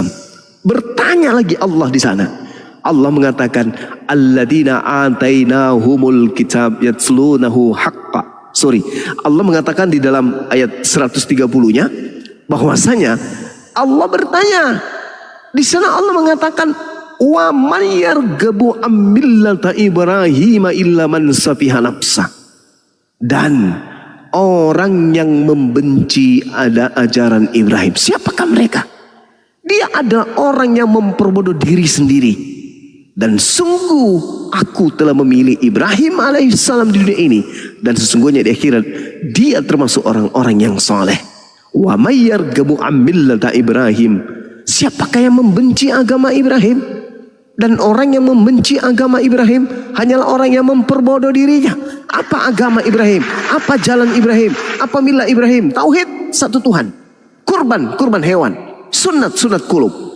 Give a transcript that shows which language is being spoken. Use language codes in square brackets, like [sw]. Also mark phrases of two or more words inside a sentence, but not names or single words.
[id] Bertanya lagi Allah di sana. Allah mengatakan [ar] الذين آتيناهم الكتاب يتلونه حق. [id] Allah mengatakan di dalam ayat 130-nya bahwasanya Allah bertanya. Di sana Allah mengatakan [ar] ومن يرغب عن ملة إبراهيم إلا من سفه نفسه. [id] Dan orang yang membenci ada ajaran Ibrahim, siapakah mereka? Dia adalah orang yang memperbodoh diri sendiri. Dan sungguh aku telah memilih Ibrahim alaihissalam di dunia ini, dan sesungguhnya di akhirat dia termasuk orang-orang yang soleh. [ar] ومن يرغب عن ملة إبراهيم. [id] Siapakah yang membenci agama Ibrahim? Dan orang yang membenci agama Ibrahim hanyalah orang yang memperbodoh dirinya. Apa agama Ibrahim? Apa jalan Ibrahim? Apa milah Ibrahim? Tauhid satu Tuhan. Kurban hewan. Sunat kulub.